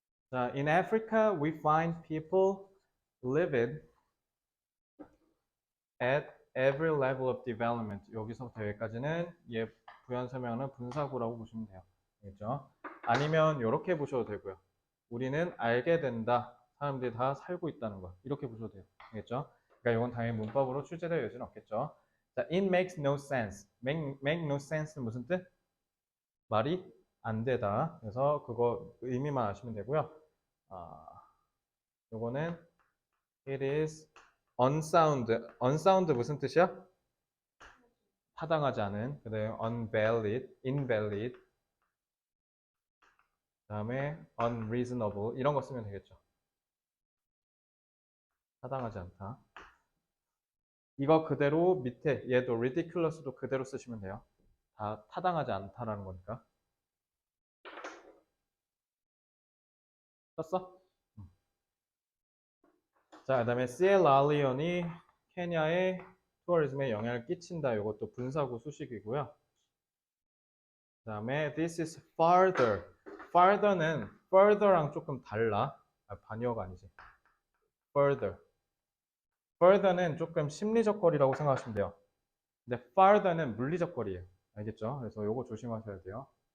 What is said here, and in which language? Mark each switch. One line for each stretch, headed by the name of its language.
English: 자, in Africa we find people living at every level of development.
Korean: 여기서부터 여기까지는 부연 설명하는 분사구라고 보시면 돼요. 알겠죠? 아니면 이렇게 보셔도 되고요. 우리는 알게 된다. 사람들이 다 살고 있다는 거. 이렇게 보셔도 돼요. 알겠죠? 그러니까 이건 당연히 문법으로 출제될 여지는 없겠죠.
English: 자, it makes no sense. make no sense는
Korean: 무슨 뜻? 말이 안 되다. 그래서 그거 의미만 아시면 되고요. 아, 요거는
English: it is unsound.
Korean: unsound 무슨 뜻이야? 타당하지 않은. 그다음에 unvalid, invalid. 그다음에 unreasonable 이런 거 쓰면 되겠죠. 타당하지 않다. 이거 그대로 밑에 얘도 ridiculous도 그대로 쓰시면 돼요. 다 타당하지 않다라는 거니까. 썼어? 자, 그다음에 시에라리온이 케냐의 투어리즘에 영향을 끼친다. 이것도 분사구 수식이고요. 그다음에
English: this is farther.
Korean: farther는 further랑 조금 달라. 반어가 아니지. further. further는 조금 심리적 거리라고 생각하시면 돼요. 근데 farther는 물리적 거리예요. 알겠죠? 그래서 요거 조심하셔야 돼요.